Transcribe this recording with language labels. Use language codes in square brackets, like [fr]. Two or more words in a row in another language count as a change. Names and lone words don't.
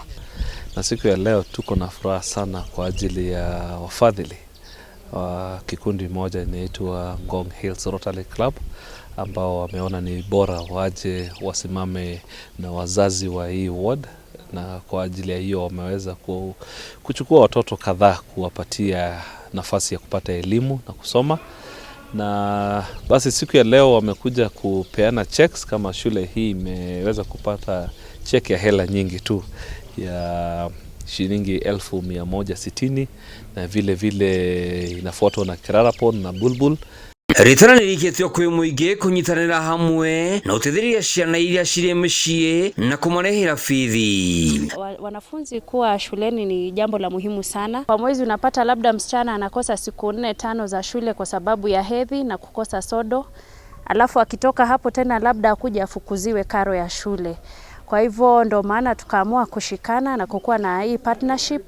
[sw] Na siku ya leo tuko na furaha sana kwa ajili ya wafadhili wa kikundi moja inaitwa Ngong Hills Rotary Club, ambao wameona ni bora waje wasimame na wazazi wa hii ward, na kwa ajili ya hiyo wameweza kuchukua watoto kadhaa kuwapatia nafasi ya kupata elimu na kusoma. Na basi siku ya leo wamekuja kupeana checks, kama shule hii imeweza kupata check ya hela nyingi tu ya shilingi 1,160, na vile inafuatwa na Kirarapon na Bulbul. [ki] Ritana niriketio kwi muingi kunyitanira hamwe na utetheria ciana iria ciri micii na kumarehera bithi. [sw] Wanafunzi kuwa shuleni ni jambo la muhimu sana. Kwa mwezi unapata labda msichana anakosa siku 4-5 za shule kwa sababu ya hedhi na kukosa sodo. Alafu akitoka hapo tena labda akuja afukuziwe karo ya shule. Kwa hivyo ndo maana tukaamua kushikana na kukuwa na hii partnership.